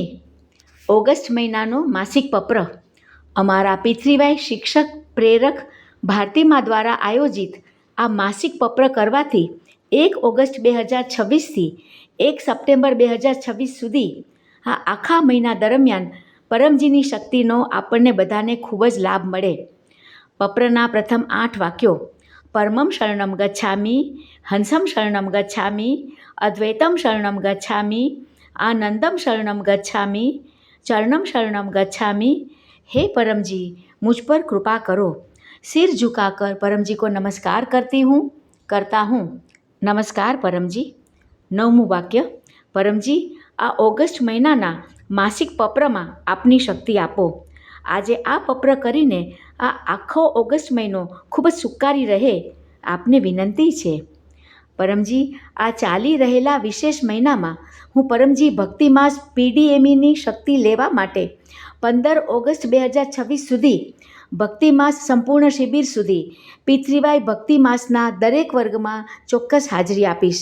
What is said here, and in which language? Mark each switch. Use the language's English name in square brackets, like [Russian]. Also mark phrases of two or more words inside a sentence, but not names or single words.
[Gujarati] ઓગસ્ટ મહિનાનો માસિક પત્ર અમારા પિતૃવાય શિક્ષક પ્રેરક ભારતીમા દ્વારા આયોજિત આ માસિક પત્ર કરવાથી 1 ઓગસ્ટ 2026થી 1 સપ્ટેમ્બર 2026 સુધી આ આખા મહિના દરમિયાન પરમજીની શક્તિનો આપણને બધાને ખૂબ જ લાભ મળે. પત્રના પ્રથમ 8 વાક્યો: [Sanskrit] परमम शरणम गच्छामि, हंसम शरणम गच्छामि, अद्वैतम शरणम गच्छामि, आनंदम शरणम गच्छामि, चरणम शरणम गच्छामि. [Hindi] हे परम जी, मुझ पर कृपा करो. सिर झुकाकर परम जी को नमस्कार करता हूँ. नमस्कार परम जी. [Gujarati] 9મું વાક્ય: પરમજી, આ ઓગસ્ટ મહિનાના માસિક પત્રમાં આપની શક્તિ આપો. આજે આ પત્ર કરીને આ આખો ઓગસ્ટ મહિનો ખૂબ જ સુખારી રહે આપને વિનંતી છે. પરમજી, આ ચાલી રહેલા વિશેષ મહિનામાં હું પરમજી ભક્તિમાસ PDMEની શક્તિ લેવા માટે 15 ઓગસ્ટ 2026 સુધી ભક્તિમાસ સંપૂર્ણ શિબિર સુધી પિતૃવાય ભક્તિમાસના દરેક વર્ગમાં ચોક્કસ હાજરી આપીશ.